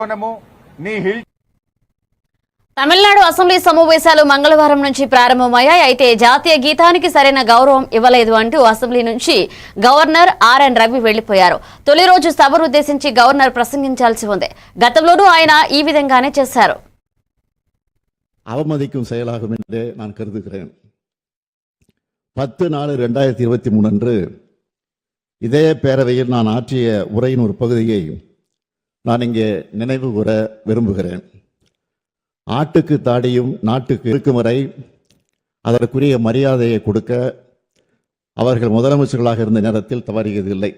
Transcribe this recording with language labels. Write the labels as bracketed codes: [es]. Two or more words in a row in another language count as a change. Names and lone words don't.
[te] తమిళనాడు అసెంబ్లీ సమావేశాలు మంగళవారం నుంచి ప్రారంభమయ్యాయి. అయితే జాతీయ గీతానికి సరైన గౌరవం ఇవ్వలేదు అంటూ అసెంబ్లీ నుంచి గవర్నర్ ఆర్ఎన్ రవి వెళ్లిపోయారు. తొలి రోజు సభను ఉద్దేశించి గవర్నర్ ప్రసంగించాల్సి ఉంది. గతంలోనూ ఆయన ఈ విధంగానే చేశారు. [ta] அவமதிக்கும் செயலாகும் என்றே நான் கருதுகிறேன். 10/4/2023 அன்று இதே பேரவையில் நான் ஆற்றிய உரையின் ஒரு பகுதியை நான் இங்கே நினைவு கூற விரும்புகிறேன். ஆட்டுக்கு தாடியும் நாட்டுக்கு இருக்கும் வரை அதற்குரிய மரியாதையை கொடுக்க அவர்கள் முதலமைச்சர்களாக இருந்த நேரத்தில் தவறியதில்லை.